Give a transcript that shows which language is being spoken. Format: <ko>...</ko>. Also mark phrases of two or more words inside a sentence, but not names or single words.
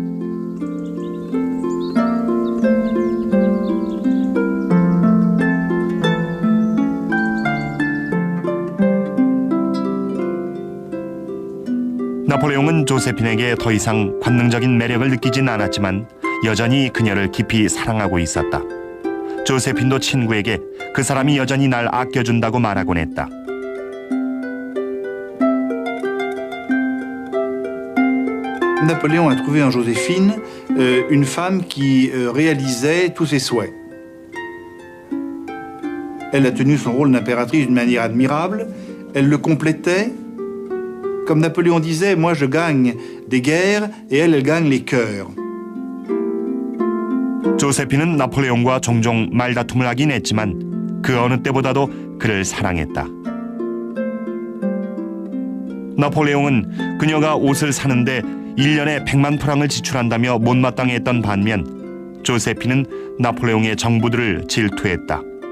<ko>나폴레옹은 조세핀에게 더 이상 관능적인 매력을 느끼진 않았지만 여전히 그녀를 깊이 사랑하고 있었다. 조세핀도 친구에게 그 사람이 여전히 날 아껴준다고 말하곤 했다.</ko> <fr>Napoléon a trouvé en Joséphine une femme qui réalisait tous ses souhaits. Elle a tenu son rôle d'impératrice d'une manière admirable, elle le complétait. Comme Napoléon disait, moi je gagne des guerres et elle gagne les cœurs.</fr> <ko>조세핀은 나폴레옹과 종종 말다툼을 하긴 했지만 그 어느 때보다도 그를 사랑했다. 나폴레옹은 그녀가 옷을 사는데 1년에 100만 프랑을 지출한다며 못마땅해 했던 반면 조세핀은 나폴레옹의 정부들을 질투했다.</ko>